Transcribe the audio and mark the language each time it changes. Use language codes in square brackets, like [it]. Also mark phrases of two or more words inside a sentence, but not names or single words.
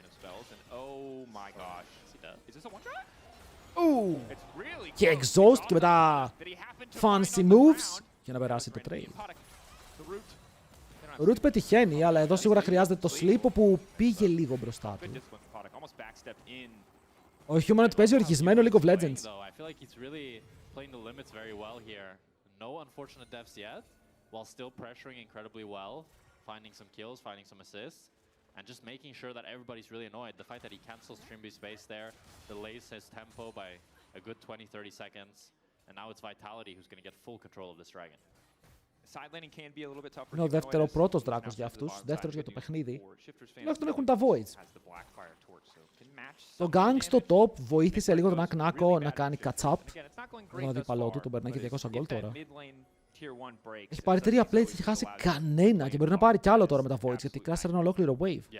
[el] Και exhaust και μετά [en] fancy moves [el] για να περάσει το trail. Ο Root πετυχαίνει, αλλά εδώ σίγουρα χρειάζεται το sleep που πήγε λίγο μπροστά του. Ο Humanoid παίζει οργισμένο League of Legends. [en] And just making sure that everybody's really annoyed. The fact that he cancels Trimby's base there, delays his tempo by a good 20-30 seconds, and now it's Vitality who's going to get full control of this dragon. [el] Είναι ο δεύτερο πρώτος δράκος για αυτούς, δεύτερος για το παιχνίδι. Τουλάχιστον έχουν τα Voids. Το Gang στο top βοήθησε λίγο τον Aknako να κάνει catch-up. Τον αντίπαλό του, τον περνάει και 200 gold τώρα. Έχει πάρει 3 plates, έχει χάσει κανένα και μπορεί να πάρει κι άλλο τώρα με τα Voids γιατί κράσαρε ένα ολόκληρο wave.